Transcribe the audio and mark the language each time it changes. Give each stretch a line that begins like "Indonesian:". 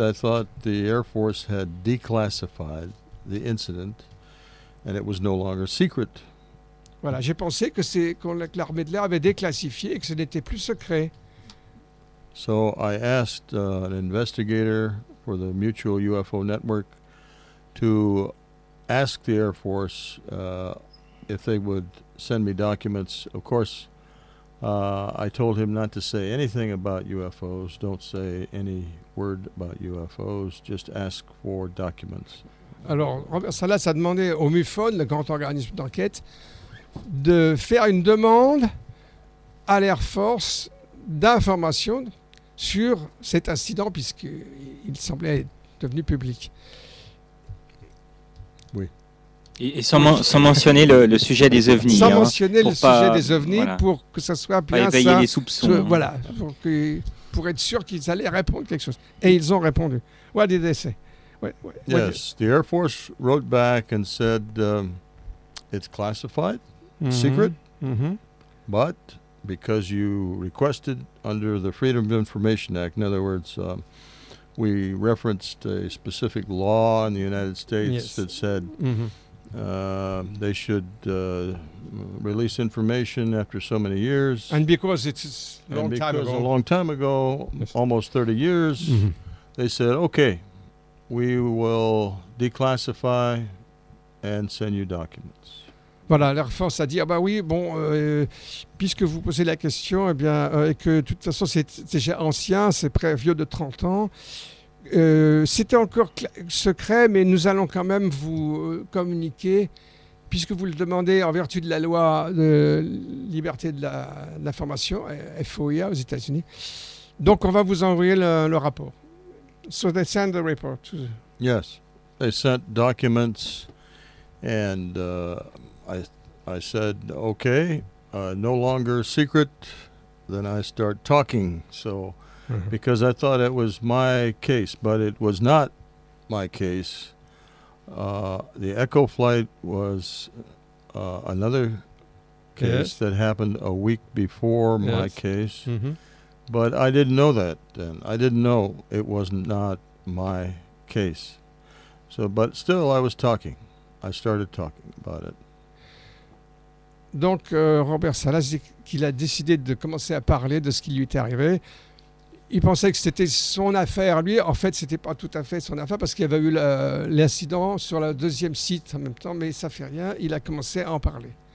English: I thought the Air Force had declassified the incident and it was no longer secret.
French: Voilà, j'ai pensé que l'armée de l'air avait déclassifié et que ce n'était plus secret.
English: So I asked an investigator for the Mutual UFO Network to ask the Air Force if they would send me documents. Of course, I told him not to say anything about UFOs. Don't say any word about UFOs. Just ask for documents.
French: Alors, Robert Salas a demandé au MUFON, le grand organisme d'enquête, de faire une demande à l'Air Force d'informations sur cet incident puisqu'il semblait être devenu public. Oui. Et sans mentionner le sujet des ovnis. Sans mentionner le sujet des ovnis, voilà, pour que ça soit bien éveiller ça. Les soupçons. Voilà, pour être sûr qu'ils allaient répondre quelque chose. Et ils ont répondu.
English: What did they say? Yes, the Air Force wrote back and said it's classified, secret, but because you requested under the Freedom of Information Act, in other words, we referenced a specific law in the United States that said they should release information after so many years. And because it's a long time ago, almost 30 years, they said, okay, we will declassify and send you documents.
French: Voilà, l'Air Force a dit, ah bah oui, bon, puisque vous posez la question, eh bien, et que de toute façon c'est déjà ancien, c'est vieux de 30 ans, c'était encore secret, mais nous allons quand même vous communiquer, puisque vous le demandez en vertu de la loi de liberté de l'information, FOIA aux États-Unis. Donc on va vous envoyer le rapport.
English: So they sent the report. Yes, they sent documents and I said, okay, no longer secret. Then I start talking. So, because I thought it was my case, but it was not my case. The Echo flight was another case that happened a week before my case. But I didn't know that then. I didn't know it was not my case. So, but still I was talking. I started talking about it.
French: Donc, Robert Salas dit qu'il a décidé de commencer à parler de ce qui lui était arrivé. il pensait que c'était son affaire. Lui, en fait, c'était pas tout à fait son affaire parce qu'il y avait eu l'incident sur le deuxième site en même temps, mais ça fait rien. Il a commencé à en parler.